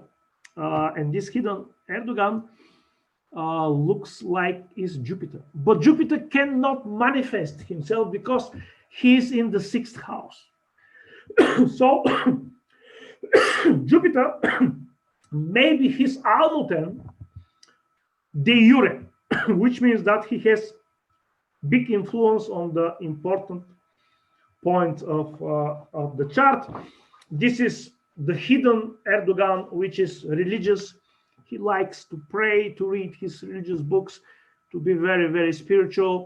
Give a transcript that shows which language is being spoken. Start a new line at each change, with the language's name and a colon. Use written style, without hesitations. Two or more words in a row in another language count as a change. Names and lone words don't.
English: And this hidden Erdogan looks like is Jupiter. But Jupiter cannot manifest himself because he's in the 6th house. So Jupiter may be his Almuten
Latin: de jure,
English: which means that he has big influence on the important points of the chart. This is the hidden Erdogan, which is religious. He likes to pray, to read his religious books, to be very, very spiritual.